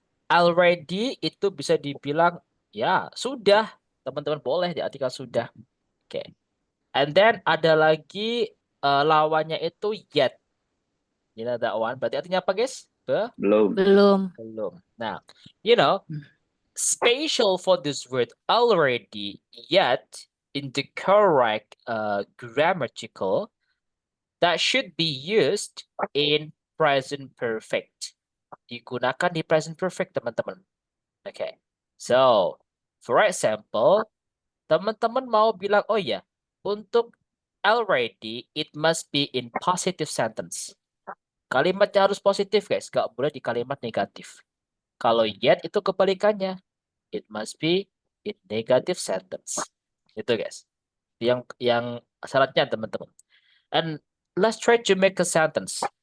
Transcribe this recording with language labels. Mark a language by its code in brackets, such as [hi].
[id] Already itu bisa dibilang ya sudah. Teman-teman boleh diartikan sudah. Oke. [en] And then [id] ada lagi lawannya itu yet. [en] You know that one. [id] Berarti artinya apa, [en] guys? [id] Belum. [en] Nah, spatial for this word already, yet in the correct grammatical, that should be used in present perfect. [id] Digunakan di present perfect, teman-teman. Okay. [en] So, for example, [id] teman-teman mau bilang, oh ya, untuk already, [en] it must be in positive sentence. [id] Kalimatnya harus positif, guys. Gak boleh di kalimat negatif. Kalau yet itu kebalikannya. [en] It must be in negative sentence. [id] Itu, guys. Yang syaratnya, teman-teman. [en] And let's try to make a sentence.